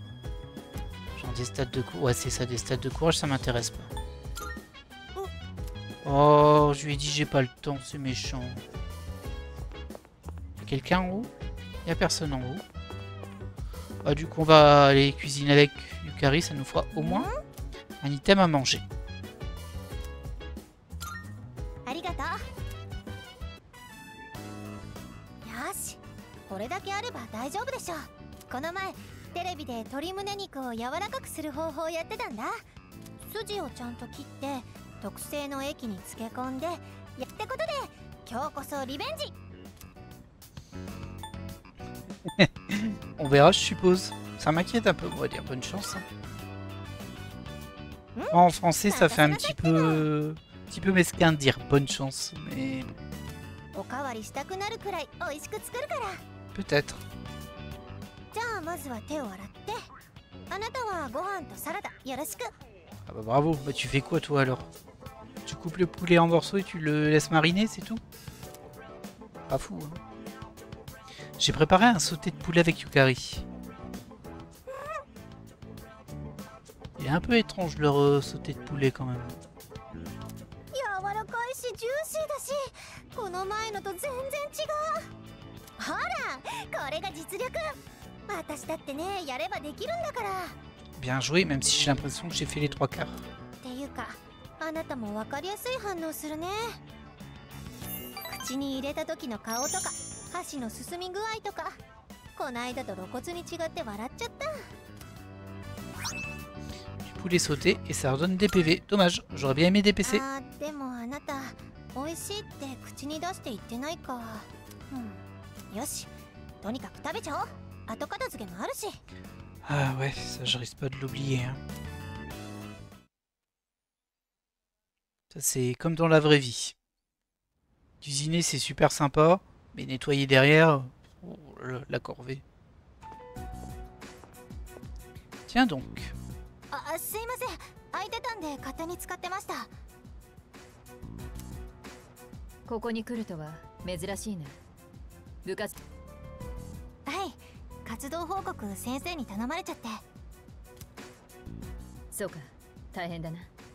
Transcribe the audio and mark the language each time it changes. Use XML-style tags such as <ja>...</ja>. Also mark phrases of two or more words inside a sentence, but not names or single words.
<fr>Genre des stats de courage. Ouais, c'est ça, des stats de courage, ça m'intéresse pas. Oh, je lui ai dit j'ai pas le temps, c'est méchant. Y'a quelqu'un en haut? Y'a personne en haut. Bah, du coup, on va aller cuisiner avec Yukari, ça nous fera au moins un item à manger.</fr> <ja>これだけあれば大丈夫でしょ。この前テレビで鶏胸肉を柔らかくする方法をやってたんだ。筋をちゃんと切って特製の液に漬け込んでってことで今日こそリベンジ。</ja> <fr>On verra, je suppose. Ça m'inquiète un peu, on va dire bonne chance. Hein. En français, ça fait un petit peu petit peu mesquin de dire bonne chance, mais</fr> <ja>おかわりしたくなるくらい美味しく作るから。</ja> <fr>peut-être.</fr> <ja>じゃあまずは手を洗って、あなたはご飯とサラダよろしく。</ja> <fr>Ah bah bravo, bah tu fais quoi toi alors? Tu coupes le poulet en morceaux et tu le laisses mariner, c'est tout? Pas fou, hein. J'ai préparé un sauté de poulet avec Yukari. Il est un peu étrange leur sauté de poulet quand même.</fr> <ja>柔らかいしジューシーだし、この前のと全然違う。ほら、これが実力。私だってね、やればできるんだから。</ja> <fr>Bien joué, même si j'ai l'impression que j'ai fait les trois quarts.</fr> <ja>っていうか、あなたも分かりやすい反応するね。口に入れた時の顔とか、箸の進み具合とか、こないだと露骨に違って笑っちゃった。</ja> <fr>Du poulet sauté et ça redonne des PV. Dommage, j'aurais bien aimé des PC.</fr> <ja>あー、でもあなた美味しいって口に出して言ってないか。よし、とにかく食べちゃおう。後片付けもあるし。</ja> <fr>Ah ouais, ça je risque pas de l'oublier. Hein. Ça c'est comme dans la vraie vie. Cuisiner c'est super sympa, mais nettoyer derrière, oh, la corvée. Tiens donc.</fr> <ja>あ、すいません。空いてたんで勝手に使ってました。ここに来るとは珍しいな。部活。はい、活動報告先生に頼まれちゃって。そうか、大変だな。</ja>